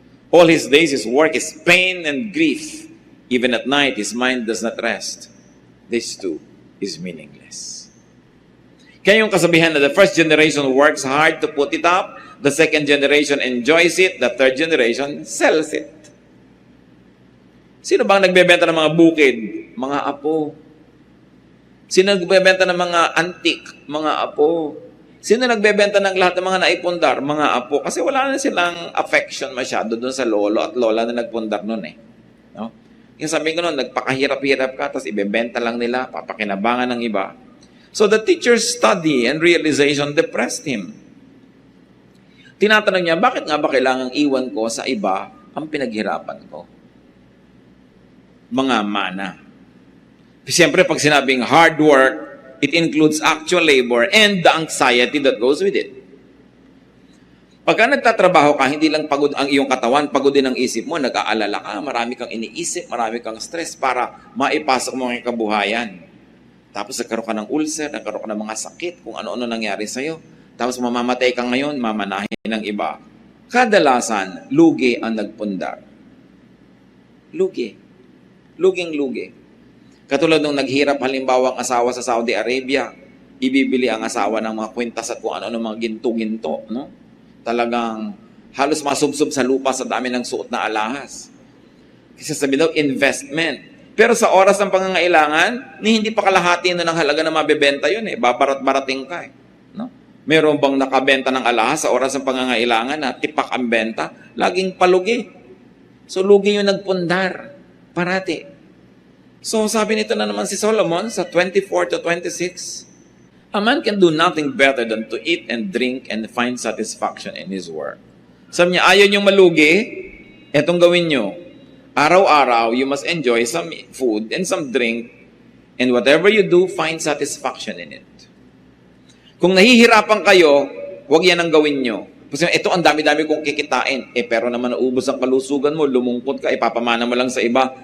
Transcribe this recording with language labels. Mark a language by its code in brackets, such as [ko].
[en] All his days his work is pain and grief. Even at night his mind does not rest. This too is meaningless. [tl] Kaya yung kasabihan na [en] the first generation works hard to put it up, the second generation enjoys it, the third generation sells it. [tl] Sino bang nagbebenta ng mga bukid? Mga apo. Sino nagbebenta ng mga antique? Mga apo. Sino nagbebenta ng lahat ng mga naipundar? Mga apo. Kasi wala na silang affection masyado doon sa lolo at lola na nagpundar noon eh. No? Yung sabi ko noon, nagpakahirap-hirap ka, tapos ibebenta lang nila, papakinabangan ng iba. [en] So the teacher's study and realization depressed him. [tl] Tinatanong niya, bakit nga ba kailangang iwan ko sa iba ang pinaghirapan ko? Mga mana. Siyempre, pag sinabing [en] hard work, it includes actual labor and the anxiety that goes with it. [tl] Pagka nagtatrabaho ka, hindi lang pagod ang iyong katawan, pagod din ang isip mo, nag-aalala ka, marami kang iniisip, marami kang stress para maipasok mo ang kabuhayan. Tapos nagkaroon ka ng ulcer, nagkaroon ka ng mga sakit, kung ano-ano nangyari sa'yo. Tapos mamamatay ka ngayon, mamanahin ng iba. Kadalasan, lugi ang nagpundar. Lugi. Luging-lugi. Katulad nung naghirap halimbawa ang asawa sa Saudi Arabia, ibibili ang asawa ng mga kwintas at kung ano-ano mga ginto-ginto. No? Talagang halos masubsob sa lupa sa dami ng suot na alahas. Kasi sabi daw, investment. Pero sa oras ng pangangailangan, hindi pa kalahati na ng halaga na mabebenta yun eh. Babarat-barating ka eh. No? Meron bang nakabenta ng alahas sa oras ng pangangailangan na tipak ang benta? Laging palugi. So lugi yung nagpundar. Parati. [en] So [tl] sabi nito na naman si Solomon sa [en] 24 to 26, a man can do nothing better than to eat and drink and find satisfaction in his work. [tl] Sabi niya, ayaw niyong malugi, etong gawin niyo. [en] Araw-araw, you must enjoy some food and some drink, and whatever you do, find satisfaction in it. [tl] Kung nahihirapan kayo, huwag yan ang gawin nyo. Kasi ito, ang dami-dami kong kikitain. Pero naman naubos ang kalusugan mo, lumungkot ka, ipapamana mo lang sa iba.